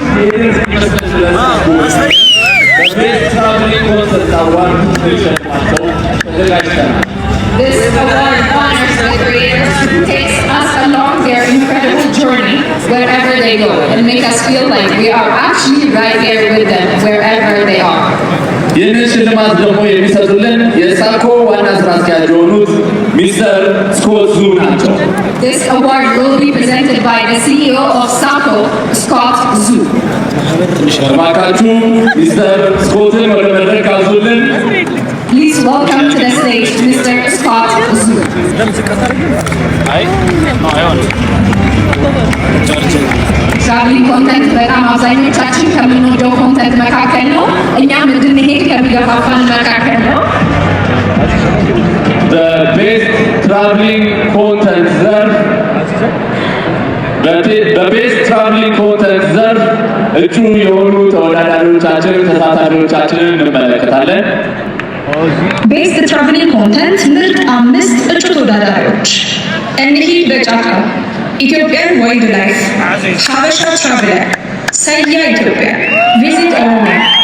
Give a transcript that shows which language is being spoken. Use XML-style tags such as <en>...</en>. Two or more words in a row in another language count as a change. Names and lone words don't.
<en>This award honors the creators who takes us along their incredible journey wherever they go and make us feel like we are actually right there with them wherever they are.</en> <am>ይህንን ሽልማት ደግሞ የሚሰጡልን የሳኮ ዋና ስራ አስኪያጅ የሆኑት ሚስተር ስኮት ዙ ናቸው።</am> <en>This award will be presented by the CEO of SACO, Scott Zu.</en> <am>እባካችሁ ሚስተር ስኮትን ወደ መድረክ አዙልን።</am> <en>Please welcome to the stage Mr. Scott Zu. traveling content</en> <am>በጣም አብዛኞቻችን ከምንወደው ኮንተንት መካከል ነው። እኛም እንድንሄድ ከሚገፋፋን መካከል ነው።</am> <en>The best traveling content</en> <am>ዘርፍ</am> <en>best traveling content</en> <am>ዘርፍ እጩ የሆኑ ተወዳዳሪዎቻችንን ተሳታፊዎቻችንን እንመለከታለን።</am> <en>best traveling content</en> <am>ምርጥ 5 እጩ ተወዳዳሪዎች እንሂድ በጫካ፣ ኢትዮጵያን ዋይልድ ላይፍ፣ ሀበሻ ትራቭለር፣ ሰያ ኢትዮጵያ፣ ቪዚት ኦሮሚያ።</am>